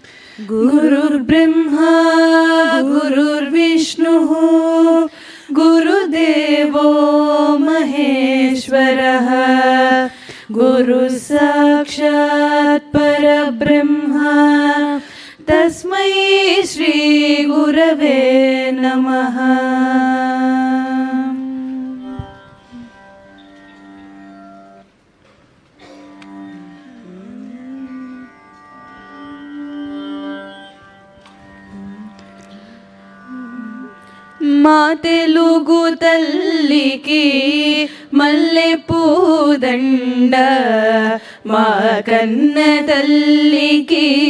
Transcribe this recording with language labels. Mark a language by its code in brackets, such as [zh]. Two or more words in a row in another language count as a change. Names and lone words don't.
[sa] गुरुर्ब्रह्मा गुरुर्विष्णुः गुरुदेवो महेश्वरः गुरुः साक्षात् परब्रह्मा तस्मै श्री गुरवे नमः। [te] మా తెలుగు తల్లికి మల్లె పూదండ, మా కన్న తల్లికి